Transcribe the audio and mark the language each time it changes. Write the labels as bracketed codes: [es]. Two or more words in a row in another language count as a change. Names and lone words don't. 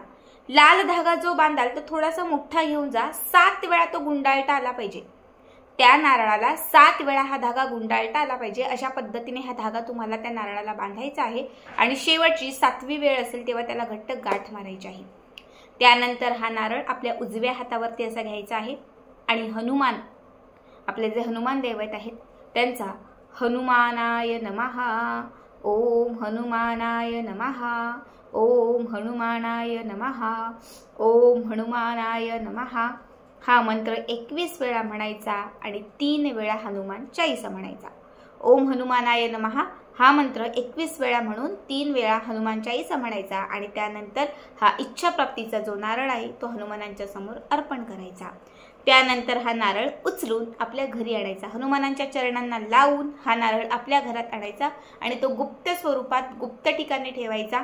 [mr] लाल धागा जो बांधाल तो थोडासा मोठा घेऊन जा, 7 वेळा तो गुंडाळता आला पाहिजे, त्या नारळाला 7 वेळा हा धागा गुंडाळता आला पाहिजे। अशा पद्धतीने हा धागा तुम्हाला त्या नारळाला बांधायचा आहे आणि शेवटची 7वी वेळ असेल तेव्हा त्याला घट्ट गाठ मारायची आहे। त्यानंतर हा नारळ आपल्या उजव्या हातावरती असा घ्यायचा आहे आणि हनुमान, आपले जे हनुमान दैवत आहेत त्यांचा [sa] हनुमानाय नमः, ओम हनुमानाय नमः, ओम हनुमानाय नमः, ओम हनुमानाय नमः [mr] हा मंत्र 21 वेळा म्हणायचा आणि 3 वेळा हनुमान चालीसा म्हणायचा। [sa] ओम हनुमानाय नमः [mr] हा मंत्र 21 वेळा म्हणून 3 वेळा हनुमानच्या आईचा म्हणायचा आणि त्यानंतर हा इच्छा प्राप्तीचा जो नारळ आहे तो हनुमानांच्या समोर अर्पण करायचा। त्यानंतर हा नारळ उचलून आपल्या घरी आणायचा, हनुमानांच्या चरणांना लावून हा नारळ आपल्या घरात आणायचा आणि तो गुप्त स्वरूपात गुप्त ठिकाणी ठेवायचा।